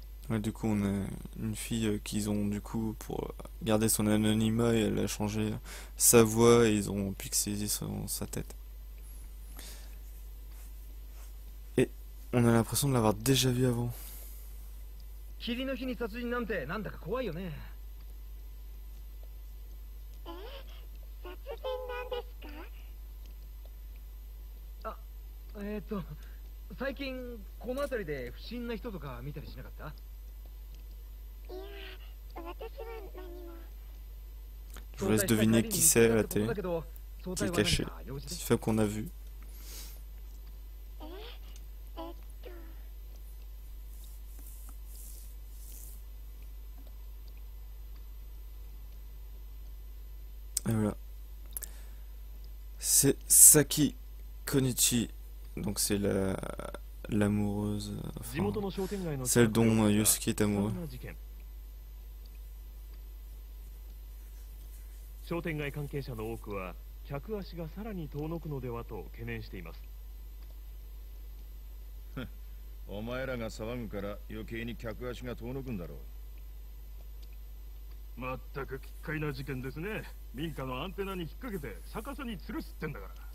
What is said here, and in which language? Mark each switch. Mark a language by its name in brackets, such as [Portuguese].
[French] Ouais, du coup, on a une fille qu'ils ont, du coup, pour garder son anonymat, et elle a changé sa voix et ils ont pixelisé sa tête. Et on a l'impression de l'avoir déjà vu avant. [Japanese] 霧の日に殺人なんてなんだか怖いよね。殺人なんですか？あ、最近この辺りで不審な人とか見たりしなかった？いや、私は何も。 [French] Je vous laisse deviner qui c'est à la télé, qui est caché. C'est fait qu'on a vu. [Japanese] えっと [French] Et voilà. C'est Saki Konichi. Donc c'est l'amoureuse. Enfin, celle dont Yosuke est amoureux. [Japanese] 商店街関係者の多くは客足がさらに遠のくのではと懸念しています。お前らが騒ぐから余計に客足が遠のくんだろう。まったく奇怪な事件ですね。民家のアンテナに引っ掛けて逆さに吊るすってんだから。